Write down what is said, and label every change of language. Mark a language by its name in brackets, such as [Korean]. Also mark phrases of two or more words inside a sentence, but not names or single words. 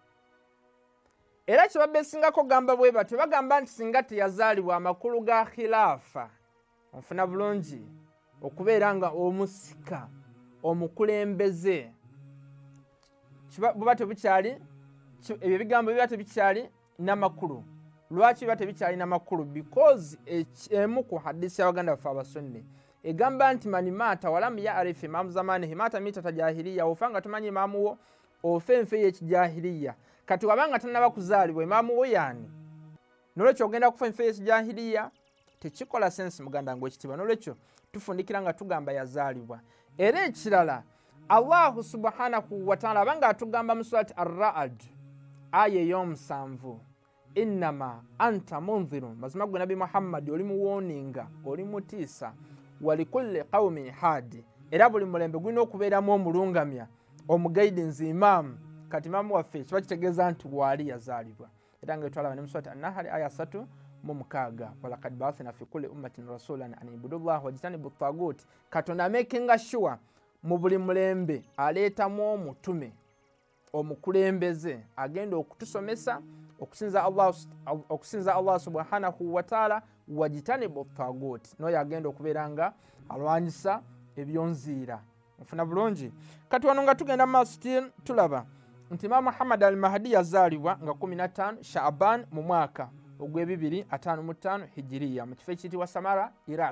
[Ganda] Era kyebabesingako gamba bwe batyo bagamba nti singa teyazaalibwa amakulu ga khilaafa, onfuna bulungi okubeera nga omusika omukulembeze buba tebukyali, ebyo ebigambo biba tebikyali n'amakulu. Lwaki biba tebikyali n'amakulu? Because emu ku hadisi y'abaganda baffe abasunni egamba nti [Arabic] من مات ولم يعرف إمام زمانه مات ميتة جاهلية, [Ganda] ofa nga tumanyi imamu wo ofe enfe y'ekijahiliya. Kati wabanga tannaba kuzaalibwa imamu wo yani nolwekyo ogenda kufa enfeesi jahiliya tekikola sensi muganda ngo ekitiibwa. Nolwekyo tufundikira nga tugamba yazaalibwa. Era ekirala [Arabic] الله سبحانه وتعالى [Ganda] abanga atugamba mu surati Ar-Ra'd aya ey'omusanvu, [Arabic] إنما أنت منذر, [Ganda] mazima gwe Nabi Muhammad oli muwooninga, oli mutiisa, [Arabic] ولكل قوم هاد, [Ganda] era buli mulembe gulina okubeeramu omulungamya, omugaidinzi imaamu. Kati imaamu waffe kiba kitegeeza nti waali yazaalibwa. Era nga etwalaba ne mu surati An-Nahl aya 3:6, [Arabic] ولقد بعثنا في كل أمة رسولا أن اعبدوا الله واجتنبوا الطاغوت. [Ganda] Katonda makinga sure mu buli mulembe aleetamu omutume, omukulembeze agenda okutusomesa okusinza [Arabic] الله سبحانه وتعالى, واجتنبوا الطاغوت, [Ganda] noyo agenda okubeera nga alwanyisa ebyonziira. Mufuna bulungi. Kati wano nga tugenda mu maaso tulaba nti Imam Muhammad al-Mahdi yazaalibwa nga 15 Sha'ban mu mwaka ogw'255 Hijiriya mu kifo ekiyitibwa Samara, Iraq.